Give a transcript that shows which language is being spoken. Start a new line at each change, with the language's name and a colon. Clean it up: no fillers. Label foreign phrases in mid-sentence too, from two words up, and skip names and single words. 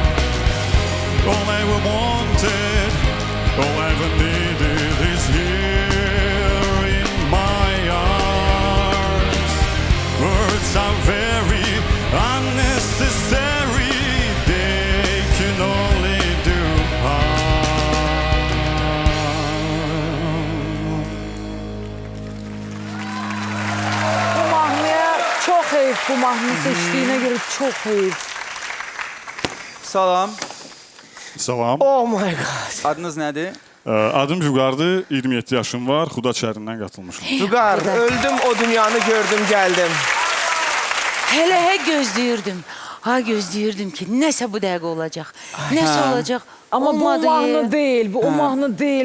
English: All I ever wanted, all I ever needed is here in my arms. Words are very unnecessary, they can only do harm.
Turkish: Bu mahnıya çok heyif, bu mahnı seçtiğine göre çok heyif.
Azerbaijani: Salam. Salam.
English: Oh my god.
Azerbaijani: Adınız nədir? Adım Vüqardır, 27 yaşım var, Xuda şəhərindən qatılmışam.
Turkish: Vüqar, öldüm o dünyanı gördüm geldim.
Azerbaijani: Hele gözləyirdim. Ha gözləyirdim ki, nəsə bu dəqiqə olacaq. Nəsə olacaq. Ama Olmadı.
Turkish: bu mahnı değil, bu o mahnı değil.